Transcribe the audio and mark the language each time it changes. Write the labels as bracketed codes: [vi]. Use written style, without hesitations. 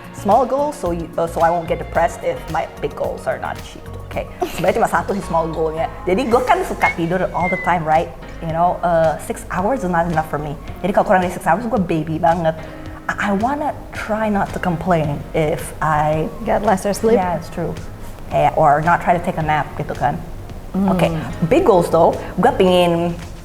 [en] Small goals so I won't get depressed if my big goals are not achieved. [id] Okay, sebenarnya cuma satu sih small goalnya. Jadi gue kan suka tidur [en] all the time, right? You know, 6 hours is not enough for me. [id] Jadi kalau kurang dari 6 hours gue baby banget. [en] I wanna try not to complain if I Got lesser sleep? Yeah, it's true. Or not try to take a nap [id] gitu kan. [en] Okay, big goals though. [id] Gue pingin